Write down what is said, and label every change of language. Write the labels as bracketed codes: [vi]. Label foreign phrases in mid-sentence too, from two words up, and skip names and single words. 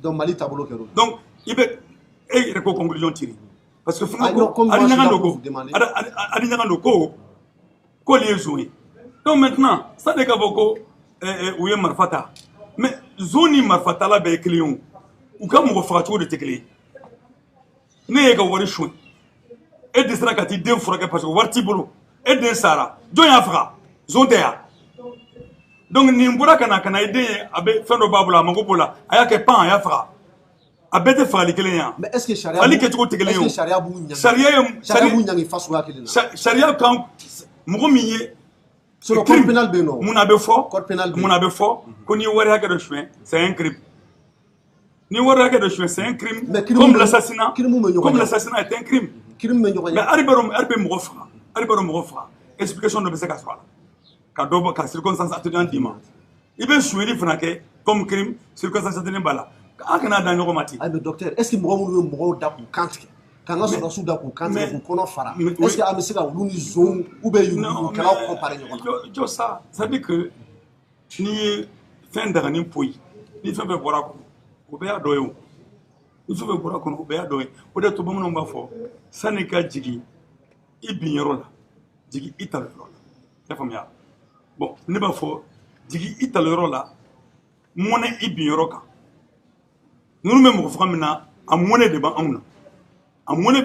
[bm] donc Mali taabolo kɛra donc i bɛ e yɛrɛ ko conclusion tiri [fr] parce que [bm] fana ko Adi Ɲagado ko olu ye zon ye [fr] donc maintenant ça [bm] de k'a fɔ ko u ye marifa ta [fr] mais zone [bm] ni marifa tala bɛɛ ye kelen ye u ka mɔgɔ fagacogo de tɛ kelen ye ne ye ka wari sonya e dɛsɛra ka t'i den furakɛ [fr] parce que [bm] wari t'i bolo e den sara jɔn y'a faga zone tɛ yan donc nin bɔra ka na i den ye a bɛ fɛn dɔ b'a bolo a mago b'o la a y'a kɛ pan a y'a faga a bɛɛ tɛ fagali kelen ye yan [fr] mais est-ce que sariya [bm] fali kɛcogo tɛ kelen ye o sariya b'u ɲangi fasuguya kelen na sariya kan mɔgɔ min ye [fr] code pénal [bm] bɛ yen nɔ mun na bɛ fɔ ko n'i ye wari hakɛ dɔ suɲɛ [fr] c'est un crime [bm] ni wari hakɛ dɔ suɲɛ [fr] c'est un crime comme l'assassinat est un crime mais [bm] hali bɛ mɔgɔ faga explication dɔ bɛ se ka sɔrɔ a la ka dɔ bɔ ka [fr] circonstance atténuante [bm] d'i ma i bɛ suɲɛli fana kɛ [fr] comme crime circonstance atténuante [bm] b'a la an kana da ɲɔgɔn ma ten [fr] mais docteur est-ce que [bm] mɔgɔ minnu bɛ mɔgɔw da k'u kan tigɛ k'an ka sɔrɔdasiw da k'u kan tigɛ k'u kɔnɔ fara [fr] est-ce que [bm] an bɛ se ka olu ni zon [fr] ou bien [bm] yuruguyurugukɛlaw comparer ɲɔgɔn na jɔ [fr] ça ça veut dire que [bm] n'i ye fɛn dagani poyi ni fɛn bɛɛ bɔra a kɔnɔ o bɛɛ y'a dɔ ye o ni fɛn bɛɛ bɔra a kɔnɔ o bɛɛ y'a dɔ ye o de to bamananw b'a fɔ sanni ka jigin i bin yɔrɔ la jigin i tali yɔrɔ la i y'a faamuya bon ne b'a fɔ jigin i tali yɔrɔ la mɔnɛ i bin yɔrɔ kan ninnu bɛ mɔgɔ faga min na a mɔnɛ de b'anw na a mɔnɛ